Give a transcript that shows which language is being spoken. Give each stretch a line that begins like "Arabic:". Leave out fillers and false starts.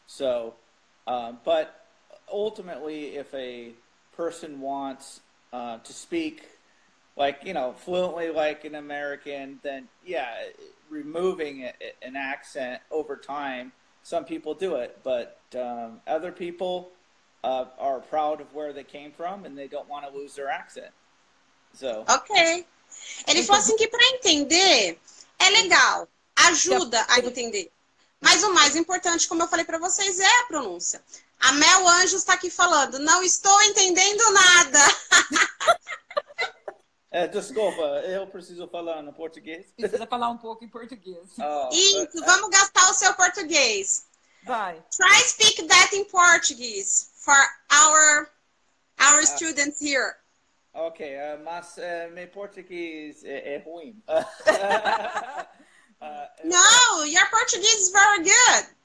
English: So, but ultimately, if a person wants to speak fluently like an American, then removing an accent over time, some people do it, but other people are proud of where they came from and they don't want to lose their accent. So. Ok.
Portuguese: Ele falou assim que para entender é legal, ajuda a entender. Mas o mais importante, como eu falei para vocês, é a pronúncia. A Mel Anjos está aqui falando, não estou entendendo nada. Desculpa, eu preciso falar no português. Precisa falar um pouco em português. Isso, vamos gastar o seu português. Vai.
English: Try speak that in Portuguese for our students here.
Portuguese: Ok, mas meu português é ruim.
English: No, your Portuguese is very good.